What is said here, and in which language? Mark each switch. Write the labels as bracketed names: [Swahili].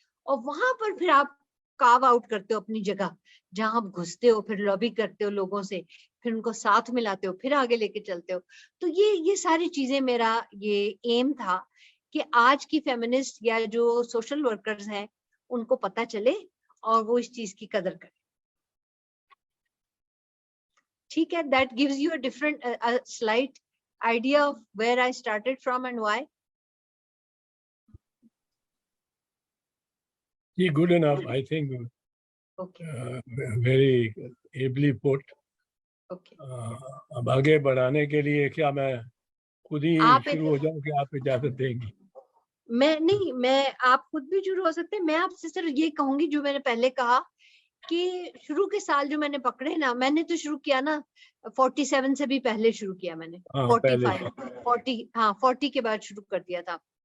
[Urdu] اور وہاں پر پھر آپ کاو آؤٹ کرتے ہو اپنی جگہ, جہاں آپ گھستے ہو, پھر لابی کرتے ہو لوگوں سے, پھر ان کو ساتھ ملاتے ہو, پھر آگے لے کے چلتے ہو. تو یہ ساری چیزیں میرا یہ ایم تھا کہ آج کی فیمنسٹ یا جو سوشل ورکرز ہیں ان کو پتہ چلے اور وہ اس چیز کی قدر کریں. ٹھیک ہے, [English] that gives you a different a slight idea of where I started from and why. Yeah, good enough, I think. Okay. Very ably put. Okay. [Urdu] اب آگے بڑھانے کے لیے کیا میں خود ہی آپ شروع ہو جاؤں کہ آپ اجازت دیں گی؟ میں آپ خود بھی شروع ہو سکتے ہیں. میں آپ سے صرف یہ کہوں گی جو میں نے پہلے کہا کہ شروع کے سال جو میں نے پکڑے نا, میں نے تو شروع کیا نا 47 سے بھی پہلے شروع کیا میں نے, 40 کے بعد شروع کر دیا تھا.